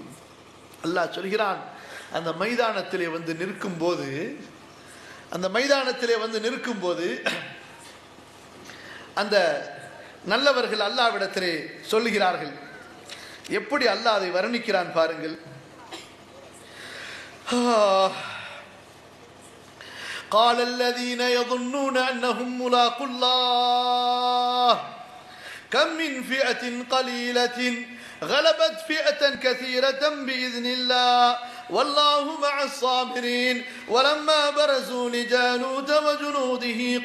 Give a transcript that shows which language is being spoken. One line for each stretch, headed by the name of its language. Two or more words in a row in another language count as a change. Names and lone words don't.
Tamil: அல்லாஹ் சொல்கிறான், அந்த மைதானத்திலே வந்து நிற்கும் போது, அந்த மைதானத்திலே வந்து நிற்கும் போது அந்த நல்லவர்கள் அல்லாஹ்விடத்திலே சொல்லுகிறார்கள். எப்படி அல்லாஹ் அதை வர்ணிக்கிறான் பாருங்கள்.
Arabic: قال الذين يظنون أنهم ملاقو الله كم من فئة قليلة غلبت فئة كثيرة بإذن الله والله مع الصابرين ولما برزوا لجالوت وجنوده